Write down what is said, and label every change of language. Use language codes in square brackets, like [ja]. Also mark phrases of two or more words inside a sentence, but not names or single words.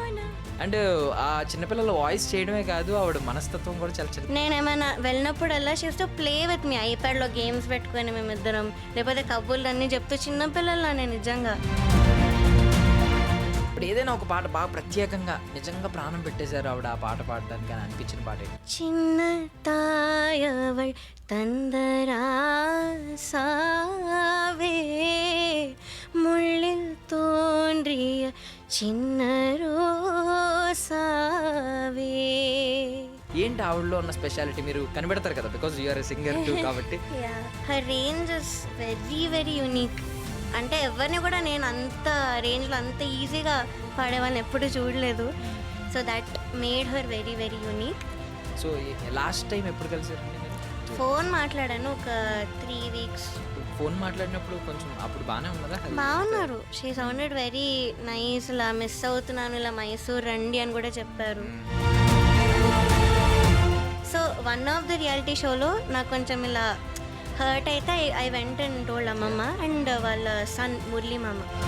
[te] అంటే ఆ చిన్నపిల్లల వాయిస్ చేయడమే కాదు, ఆవిడ మనస్తత్వం కూడా చాలా చిన్న. నేనేమైనా వెళ్ళినప్పుడల్లా [en] she's to play with me. [te] ఐప్యాడ్లో గేమ్స్ పెట్టుకొని మేమిద్దరం, లేకపోతే కబుర్లు అన్నీ చెప్తూ చిన్నపిల్లలా నేను నిజంగా. ఇప్పుడు ఏదైనా ఒక పాట బాగా ప్రత్యేకంగా నిజంగా ప్రాణం పెట్టేశారు ఆవిడ ఆ పాట పాడడానికి అని అనిపించిన పాట ఏంటి? [ta] சின்ன தாயவள் தந்தராசாவே முள்ளில் தோன்றிய சின்ன ரோசாவே. [te] ఏంటి ఆవిడలో ఉన్న స్పెషాలిటీ? మీరు కనిపెడతారు కదా, [en] because you're singer too [te] కాబట్టి. [en] her range is very very unique. [te] అంటే ఎవరిని కూడా నేను అంత రేంజ్లో అంత ఈజీగా పాడేవాళ్ళని ఎప్పుడు చూడలేదు. [en] so that made her very very unique. so last time [te] ఎప్పుడు కలిసారండి? ఫోన్ మాట్లాడాను ఒక 3 weeks. ఫోన్ మాట్లాడినప్పుడు కొంచెం అప్పుడు బాగానే ఉన్నదా? [en] బాగున్నారు. she sounded very nice. [te] ఇలా మిస్ అవుతున్నాను, ఇలా మైసూర్ రండి అని కూడా చెప్పారు. [en] so one of the reality [te] షోలో నాకు కొంచెం ఇలా హర్ట్ అయితే [en] I went and told [te] అమ్మమ్మ అండ్ వాళ్ళ సన్ మురళీ మామ.